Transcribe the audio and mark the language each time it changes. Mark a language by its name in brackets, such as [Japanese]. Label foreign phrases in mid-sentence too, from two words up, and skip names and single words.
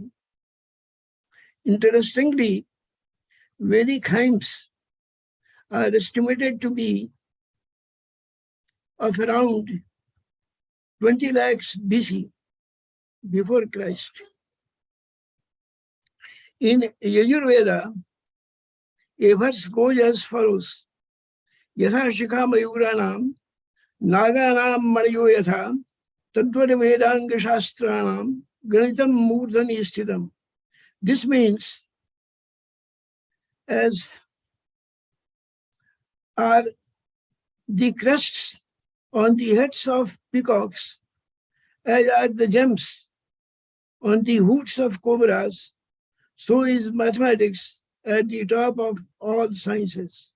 [English] Interestingly, Vedic hymns are estimated to be of around 20 lakhs BC, before Christ. In Yajurveda, a verse goes as follows: [Sanskrit] Yatha Shikha Mayuranam, Naganam Manayo Yatha, Tadvara Vedanga Shastranam, Ganitam Murdhani Sthidam. [English] This means, as are the crests on the heads of peacocks, as are the gems on the hoods of cobras, so is mathematics at the top of all sciences.